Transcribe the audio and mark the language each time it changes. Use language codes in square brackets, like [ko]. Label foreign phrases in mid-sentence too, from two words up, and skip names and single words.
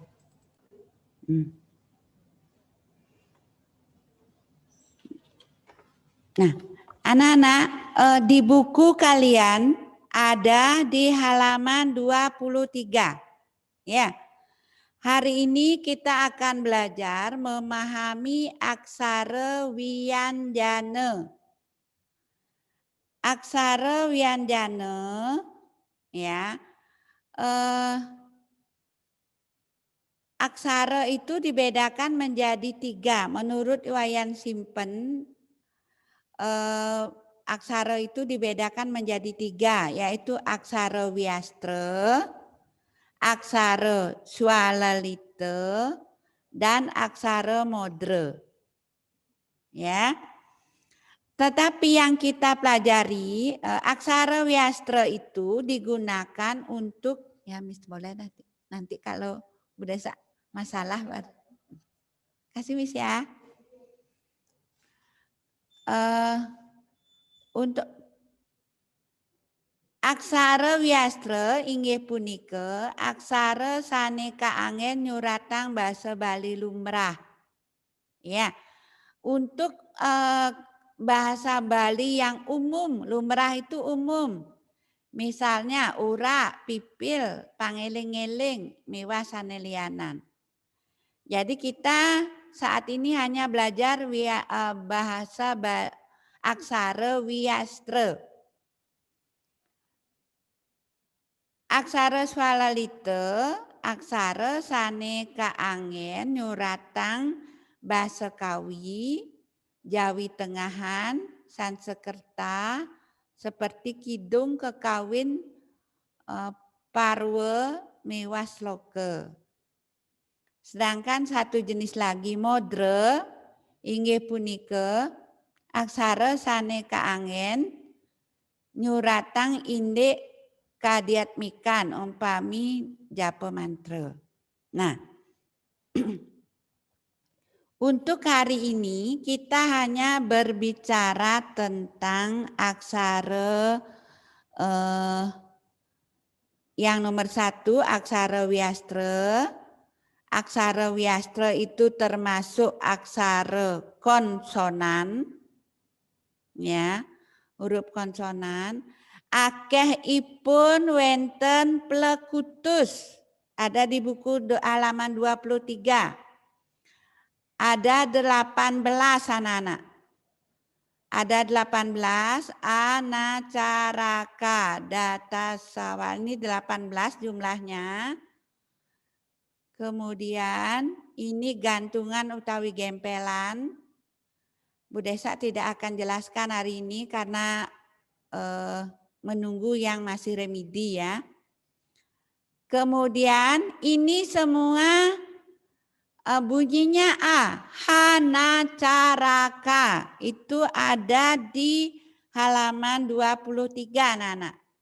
[id] Nah, anak-anak, di buku kalian ada di halaman 23. Ya. Hari ini kita akan belajar memahami aksara wianjana. Aksara wianjana, ya. Aksara itu dibedakan menjadi 3. Menurut Wayan Simpen, aksara itu dibedakan menjadi 3, yaitu aksara wiastra, aksara swalalita, dan aksara modra. Ya. Tetapi yang kita pelajari, aksara wiastra itu digunakan untuk, ya Miss boleh nanti kalau udah masalah kasih Miss ya. [ban] Untuk aksara wiastra inggih punika aksara saneka angin nyuratang basa Bali lumrah. [id] Ya. Untuk bahasa Bali yang umum, lumrah itu umum. Misalnya ura, [ban] pipil, pangeling-eling, miwa sanelianan. [id] Jadi kita saat ini hanya belajar bahasa aksara wiastra. [ban] Aksara swalalita, aksara saneka angin nyuratang basa Kawi, Jawi Tengahan, Sansekerta, seperti kidung kekawin parwe mewas loke. Sedangkan satu jenis lagi modra inggih punika aksara saneka angin nyuratang indek kadiatmikan umpami japa mantra. [id] Nah, untuk hari ini kita hanya berbicara tentang aksara yang nomor 1 aksara wiastra. Aksara wiastra itu termasuk aksara konsonan, ya, huruf konsonan. [ban] Akehipun wenten plekutus, [id] ada di buku halaman 23. Ada 18 anak-anak. Ada 18 anacaraka data sawal, ini 18 jumlahnya. Kemudian ini gantungan utawi gempelan. Bu Desa tidak akan jelaskan hari ini karena menunggu yang masih remedi ya. Kemudian ini semua bunyinya A. Hanacaraka itu ada di halaman 23 anak-anak.